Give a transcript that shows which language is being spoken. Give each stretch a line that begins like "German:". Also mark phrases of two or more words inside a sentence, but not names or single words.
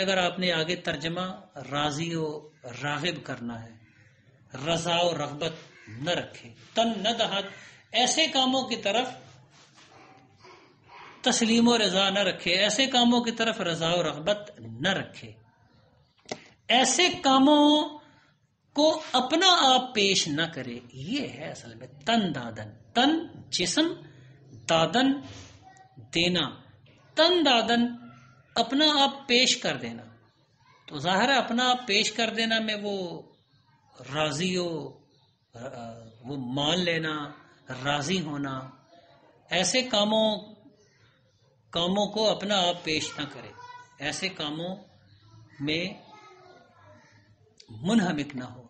Urdu: اگر آپ نے آگے ترجمہ راضی و راغب کرنا ہے، رضا و رغبت نہ رکھے،
Persian: تن نہ دہت،
Urdu: ایسے کاموں کی طرف تسلیم و رضا نہ رکھے، ایسے کاموں کی طرف رضا و رغبت نہ رکھے، ایسے کاموں کو اپنا آپ پیش نہ کرے. یہ ہے اصل میں
Persian: تن دادن.
Urdu: تن جسم، دادن دینا.
Persian: تن دادن
Urdu: اپنا آپ پیش کر دینا. تو ظاہر ہے اپنا آپ پیش کر دینا میں وہ راضی ہو، وہ مان لینا، راضی ہونا. ایسے کاموں کو اپنا آپ پیش نہ کرے، ایسے کاموں میں منہمک نہ ہو.